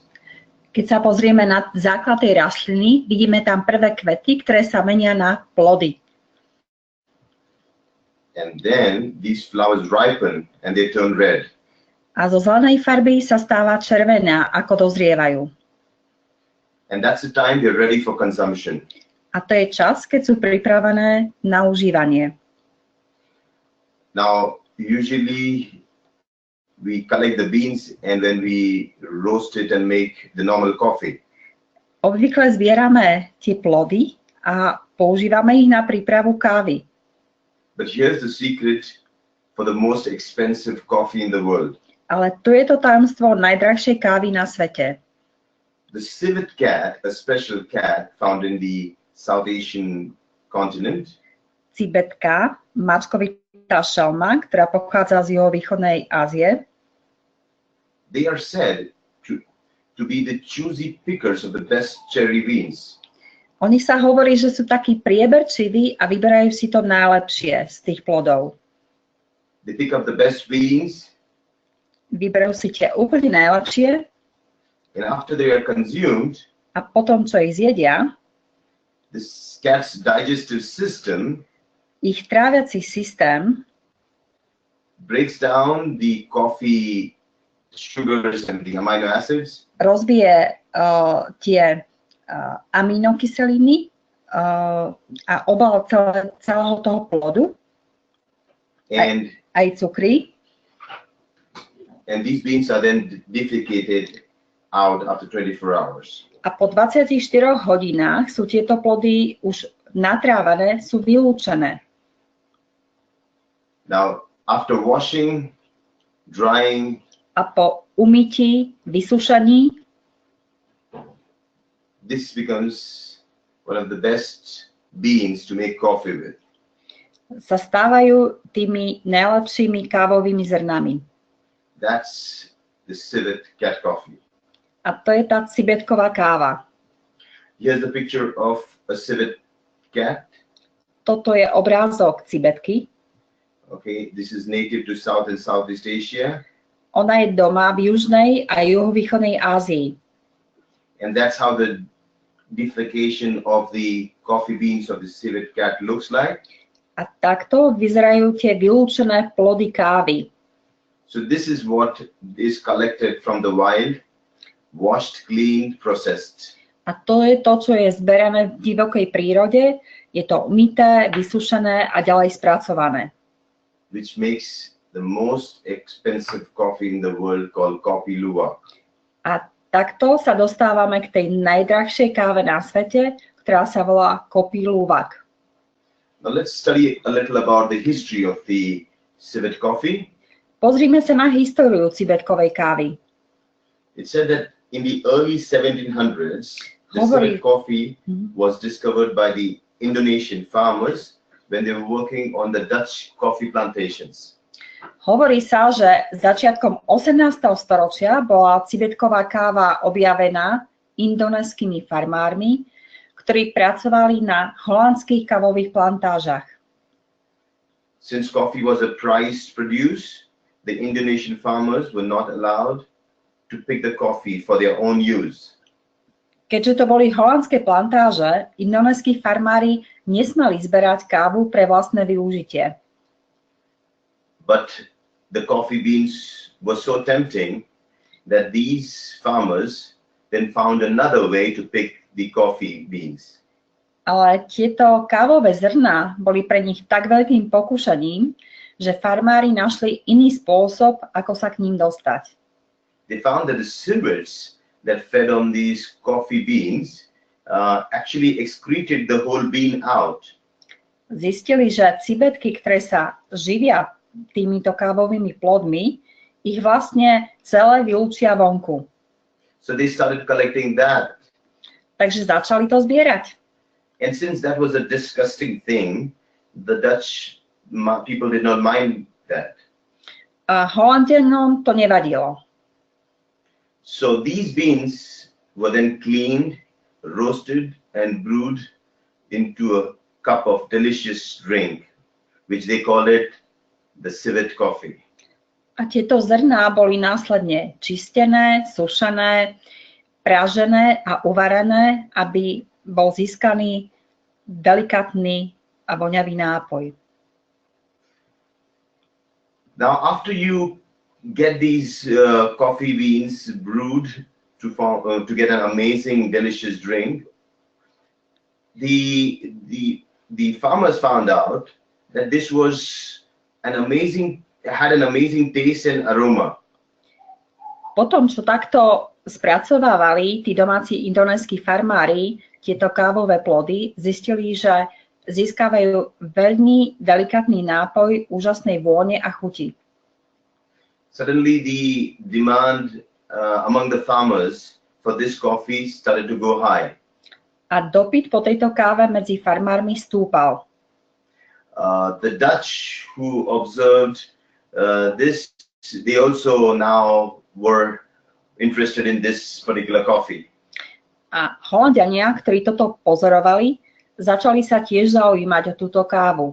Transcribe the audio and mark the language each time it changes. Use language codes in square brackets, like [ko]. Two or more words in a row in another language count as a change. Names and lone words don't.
[sk] Keď sa pozrieme na základ tej rastliny, vidíme tam prvé kvety, ktoré sa menia na plody. [en] And then these flowers ripen and they turn red. [sk] A zo zelenej farby sa stáva červená, ako dozrievajú. [en] And that's the time they're ready for consumption. [sk] A to je čas, keď sú pripravené na užívanie. [en] Now, usually we collect the beans and then we roast it and make the normal coffee. [sk] Obvykle zbierame tie plody a používame ich na prípravu kávy. [en] But here's the secret for the most expensive coffee in the world. [sk] Ale tu je to tajomstvo najdrahšej kávy na svete. [en] The civet cat, a special cat found in the South Asian continent, [sk] Cibetka, mačkovitá šelma, ktorá pochádza z juhovýchodnej Ázie. [en] they are said to be the choosy pickers of the best cherry beans. [sk] Oni sa hovorí, že sú takí prieberčiví a vyberajú si to najlepšie z tých plodov. [en] They pick up the best beans, [sk] Vyberú si tie úplne najlepšie [en] and after they are consumed, [sk] a potom, čo ich zjedia, [en] this cat's digestive system [sk] ich tráviaci systém [en] breaks down the coffee sugars and the amino acids, [sk] rozbije tie aminokyseliny a obal celého toho plodu, [en] and [sk] aj cukry. [en] these beans are then defecated out after 24 hours. [sk] A po 24 hodinách sú tieto plody už natrávané, sú vylúčené. [en] Now, after washing, drying, [sk] A po umytí, vysušení, [en] this becomes one of the best beans to make coffee with. [sk] sa stávajú tými najlepšími kávovými zrnami. [en] That's the civet cat coffee. [sk] A to je tá cibetková káva. [en] Here's the picture of a civet cat. [sk] Toto je obrázok cibetky. [en] Okay, this is native to South and Southeast Asia, [sk] Ona je doma v južnej a juhovýchodnej Ázii. [en] and that's how the defecation of the coffee beans of the civet cat looks like. [sk] A takto vyzerajú tie vylúčené plody kávy. [en] So this is what is collected from the wild, washed, cleaned, processed. [sk] A to je to, čo je zberané v divokej prírode. Je to umyté, vysušené a ďalej spracované. [en] Which makes the most expensive coffee in the world called coffee Luwak. [sk] A takto sa dostávame k tej najdrahšej káve na svete, ktorá sa volá Luwak. [en] Now let's study a little about the history of the civet coffee. [sk] Pozrime sa na históriu cibetkovej kávy. [en] It said that in the early 1700s, the civet coffee was discovered by the Indonesian farmers when they were working on the Dutch coffee plantations. [sk] Hovorí sa, že začiatkom 18. storočia bola cibetková káva objavená indonéskými farmármi, ktorí pracovali na holandských kávových plantážach. [en] Since coffee was a prized produce, the Indonesian farmers were not allowed to pick the coffee for their own use. [sk] Keďže to boli holandské plantáže, indonéski farmári nesmeli zberať kávu pre vlastné využitie. [en] But the coffee beans were so tempting that these farmers then found another way to pick the coffee beans. [sk] Ale tieto kávové zrná boli pre nich tak veľkým pokúšaním, že farmári našli iný spôsob, ako sa k ním dostať. [en] They found that the civets that fed on these coffee beans actually excreted the whole bean out. [sk] Zistili, že cibetky, ktoré sa živia týmito kávovými plodmi, ich vlastne celé vylúčia vonku. [en] So they started collecting that. [sk] Takže začali to zbierať. [en] And since that was a disgusting thing, the Dutch people did not mind that. [sk] A Holandianom to nevadilo. [en] So these beans were then cleaned, roasted, and brewed into a cup of delicious drink, which they call it the civet coffee. [sk] A tieto zrná boli následne čistené, sušené, pražené a uvarené, aby bol získaný delikátny a voňavý nápoj. [en] Now, after you get these coffee beans brewed to get an amazing, delicious drink, the farmers found out that this was had an amazing taste and aroma. [sk] potom, čo takto spracovávali tí domáci indonéski farmári tieto kávové plody, zistili, že získavajú veľmi delikátny nápoj úžasnej vône a chuti. [en] Suddenly the demand among the farmers for this coffee started to go high. [sk] A dopyt po tejto káve medzi farmármi stúpal. [en] The Dutch who observed this, they also now were interested in this particular coffee. [sk] A Holanďania, ktorí toto pozorovali, začali sa tiež zaujímať o túto kávu.